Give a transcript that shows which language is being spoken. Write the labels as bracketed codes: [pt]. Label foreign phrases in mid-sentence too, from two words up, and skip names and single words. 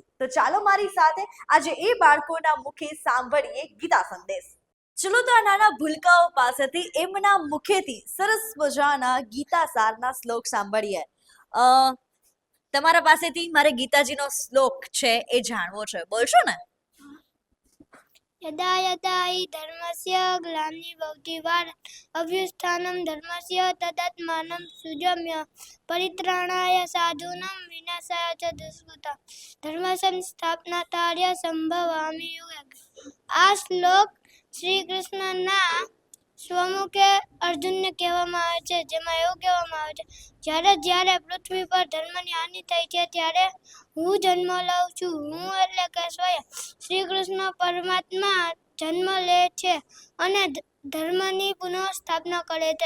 [gu] તો ચાલો મારી સાથે આજે એ બાળકોના મુખે સાંભળીએ ગીતા સંદેશ. ચલો તો આ નાના ભૂલકાઓ પાસેથી એમના મુખેથી સરસ મજાના ગીતા સારના શ્લોક સાંભળીએ. તમારા પાસેથી મારે ગીતાજીનો શ્લોક છે એ જાણવો છે, બોલશો ને? [sa] यदा यदा हि धर्मस्य ग्लानिर्भवति भारत अभ्युत्थानं धर्मस्य तदात्मानं सृजम्य परित्राणाय साधूनां विनाशाय च दुष्कृतां धर्मसंस्थापनार्थाय संभवामि युगे. [gu] આ શ્લોક શ્રી કૃષ્ણના સ્વમુખે અર્જુનને કહેવામાં આવે છે, જેમાં એવું કહેવામાં આવે છે, જ્યારે જ્યારે પૃથ્વી પર ધર્મની હાનિ થઈ છે ત્યારે હું જન્મ લઉં છું. હું એટલે કે સ્વયં શ્રી કૃષ્ણ પરમાત્મા જન્મ લે છે અને ધર્મની પુનઃ સ્થાપના કરે છે.